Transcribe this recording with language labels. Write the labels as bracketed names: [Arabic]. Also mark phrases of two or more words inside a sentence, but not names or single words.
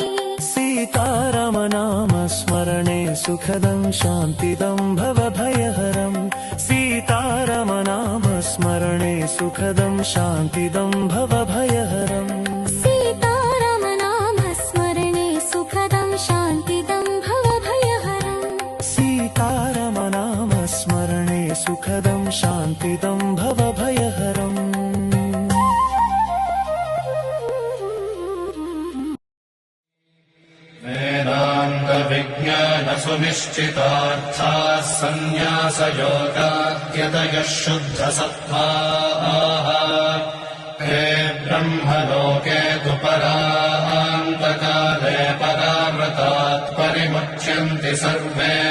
[Sanskrit] సీతారామ నామ స్మరణే సుఖదం శాంతిదం భవభయహరం సీతారామ నామ స్మరణే సుఖదం శాంతిదం భవభయహరం సీతారామ నామ స్మరణే సుఖదం శాంతిదం భవభయహరం సీతారామ నామ స్మరణే సుఖదం శాంతిదం భవభయహరం सुनिश्चितार्थाः सन्न्यासयोगाद्यतयः शुद्धसत्त्वाः हे ब्रह्मलोके तु परान्तकाले पराव्रतात् परिमुच्यन्ति सर्वे